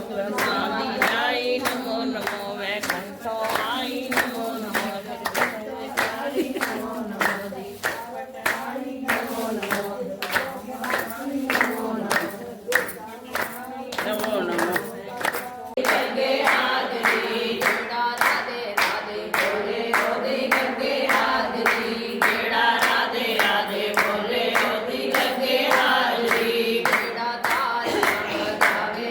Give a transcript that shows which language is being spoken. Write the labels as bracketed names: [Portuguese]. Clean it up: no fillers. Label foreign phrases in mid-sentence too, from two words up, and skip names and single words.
[Marathi] तुलसा आई नमो नमो। वैकुंठ आई नमो नमो। नमो नमो। [Punjabi] ਗੰਗੇ ਹਾਜ਼ਰੀ ਜਿਹੜਾ ਰਾਧੇ ਰਾਧੇ ਬੋਲੇ ਓਦੀ ਗੰਗੇ ਹਾਜ਼ਰੀ। ਜਿਹੜਾ ਰਾਧੇ ਰਾਧੇ ਬੋਲੇ ਓਦੀ ਗੰਗੇ ਹਾਜ਼ਰੀ। ਜਿਹੜਾ ਤਾਰ